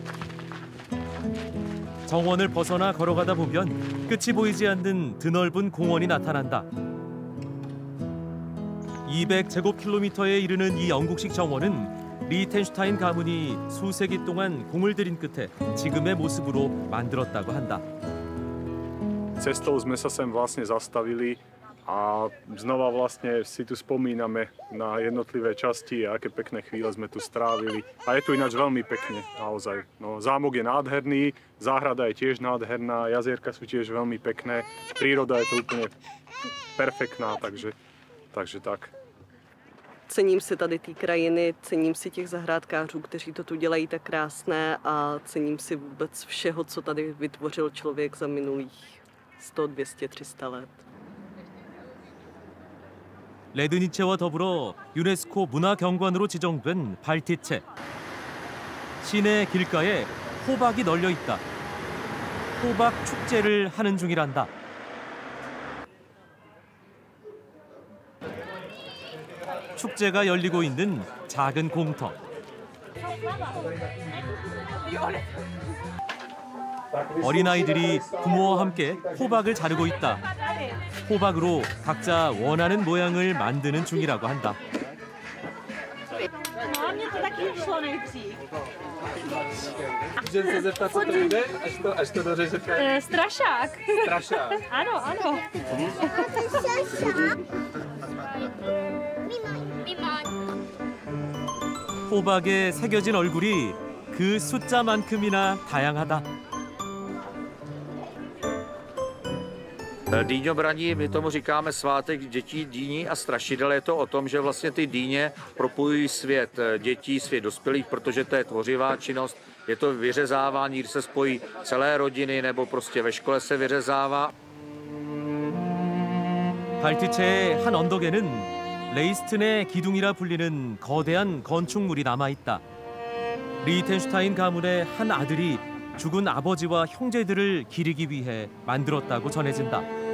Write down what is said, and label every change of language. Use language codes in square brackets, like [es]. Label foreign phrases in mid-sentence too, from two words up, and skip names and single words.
[ko] 정원을 벗어나 걸어가다 보면 끝이 보이지 않는 드넓은 공원이 나타난다. 200제곱킬로미터에 이르는 이 영국식 정원은 리텐슈타인 가문이 수세기 동안 공을 들인 끝에 지금의 모습으로 만들었다고 한다. [sk] Cestou sme sa sem vlastne zastavili A znova vlastne si tu spomíname na jednotlivé časti a aké pekné chvíle sme tu strávili. A je tu ináč veľmi pekne, naozaj. No, zámok je nádherný, záhrada je tiež nádherná, jazierka sú tiež veľmi pekné, príroda je to úplne perfektná, takže tak. [cs] Cením si tady té krajiny, cením si těch zahrádkářů, kteří to tu dělají tak krásné a cením si vůbec všeho, co tady vytvořil člověk za minulých 100, 200, 300 let. [ko] 레드니체와 더불어 유네스코 문화경관으로 지정된 발티체. 시내 길가에 호박이 널려 있다. 호박 축제를 하는 중이란다. 축제가 열리고 있는 작은 공터. 어린아이들이 부모와 함께 호박을 자르고 있다. 호박으로 각자 원하는 모양을 만드는 중이라고 한다. [cs] Mně to taky vyšlo nejdřív. Můžeme se zeptat, co to jde, až to dořežete? Strašák. Strašák. Ano, ano. [ko] 호박에 새겨진 얼굴이 그 숫자만큼이나 다양하다. [cs] Dýňobraní, my tomu říkáme svátek dětí, dýní a strašidel. Je to o tom, že vlastně ty dýně propojují svět dětí, svět dospělých, protože to je tvořivá činnost. Je to vyřezávání, kdy se spojí celé rodiny nebo prostě ve škole se vyřezává. [ko] 발티체의 한 언덕에는 레이스튼의 기둥이라 불리는 거대한 건축물이 남아있다. 리히텐슈타인 가문의 한 아들이 죽은 아버지와 형제들을 기리기 위해 만들었다고 전해진다.